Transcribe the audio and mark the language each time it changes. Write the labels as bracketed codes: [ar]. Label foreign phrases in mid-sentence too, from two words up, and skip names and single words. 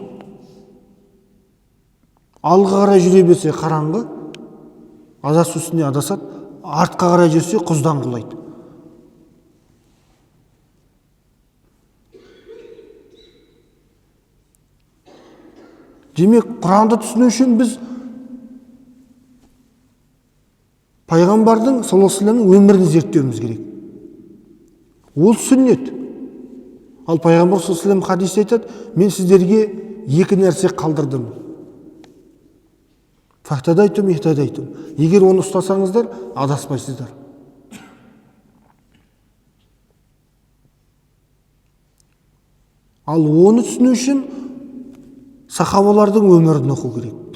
[kk] Алға қарай жүре берсе қараңғы, адасу үстіне адасады, артқа қарай жүрсе құздан құлайды. Демек, Құранды түсіну үшін біз пайғамбардың [ar] صلى الله عليه وسلم [kk] өмірін зерттеуіміз керек. Ол сүннет. Ал пайғамбар [ar] صلى الله عليه وسلم [kk] хадисте айтады: мен сіздерге екі нәрсе қалдырдым. [ar] فاهتديتم، اهتديتم. [kk] Егер оны ұстасаңыздар, адаспайсыздар. Ал оны түсіну үшін сахабалардың өмірін оқу керек.